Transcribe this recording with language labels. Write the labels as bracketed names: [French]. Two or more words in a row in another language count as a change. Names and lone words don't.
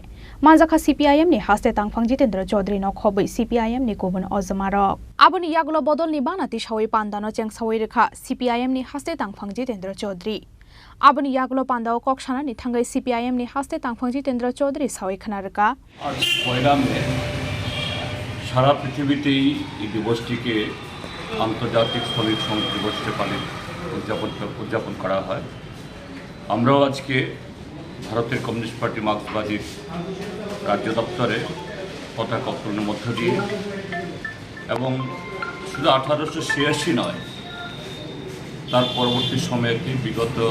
[Kok Borok] Manjaka CPIM ni haste tangphang Jitendra Chaudhary no khobui CPIM ni kubun ozmarok. Aboni yagulo bodol ni banati shawai pandano chengsawai rekha CPIM ni haste tangphang Jitendra Chaudhary. Aboni yagulo pandao kokshana ni thangai CPIM ni haste tangphang Jitendra Chaudhary sawai khanarka. [Bangla] সারা পৃথিবীতেই এই দিবসটিকে আন্তর্জাতিক শ্রমিক সংঘ দিবস হিসেবে উদযাপন করা হয়। আমরাও আজকে ভারতের কমিউনিস্ট পার্টি মার্ক্সবাদীর রাজ্য দপ্তরে পতাকা উত্তোলনের মধ্য দিয়ে এবং শুধু 1886 নয়, তার পরবর্তী সময়তে বিগত